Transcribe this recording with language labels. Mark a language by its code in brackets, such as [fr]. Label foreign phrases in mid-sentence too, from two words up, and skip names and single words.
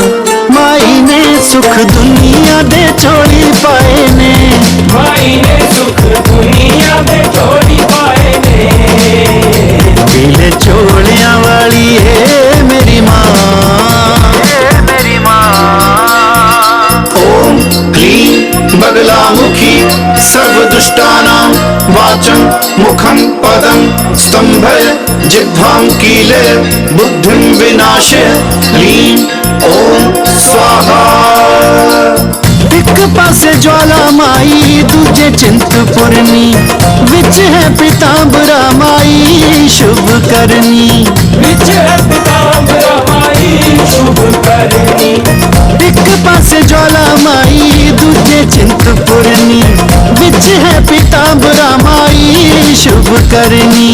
[pa] ਮਾਈ ਨੇ ਸੁੱਖ ਦੁਨੀਆ ਦੇ ਛੋੜੀ ਪਾਏ ਨੇ, ਮਾਈ ਨੇ ਸੁੱਖ ਦੁਨੀਆ ਦੇ ਛੋੜੀ ਪਾਏ ਨੇ। ਪੀਲੇ ਚੋਲੀਆਂ ਵਾਲੀ ਹੈ ਮੇਰੀ ਮਾਂ, ਮੇਰੀ ਮਾਂ। [sa] ओम क्लीं बगलामुखी सर्वदुष्टानां वाचं मुखं पदं स्तंभय जिह्वां कीले बुद्धिं विनाशय। ह्रीं ओम स्वाहा। [pa] ਇੱਕ ਪਾਸੇ ਜਵਾਲਾ ਮਾਈ ਦੂਜੇ ਚਿੰਤਪੂਰਨੀ, ਵਿੱਚ ਹੈ ਪੀਤਾਂਬਰਾ ਮਾਈ ਸ਼ੁਭ ਕਰਨੀ। ਵਿੱਚ ਹੈ ਪੀਤਾਂਬਰਾ ਮਾਈ ਸ਼ੁਭ ਕਰਨੀ। ਇੱਕ ਪਾਸੇ ਜਵਾਲਾ ਮਾਈ ਦੂਜੇ ਚਿੰਤਪੂਰਨੀ, ਵਿੱਚ ਹੈ ਪੀਤਾਂਬਰਾ ਮਾਈ ਸ਼ੁਭ ਕਰਨੀ।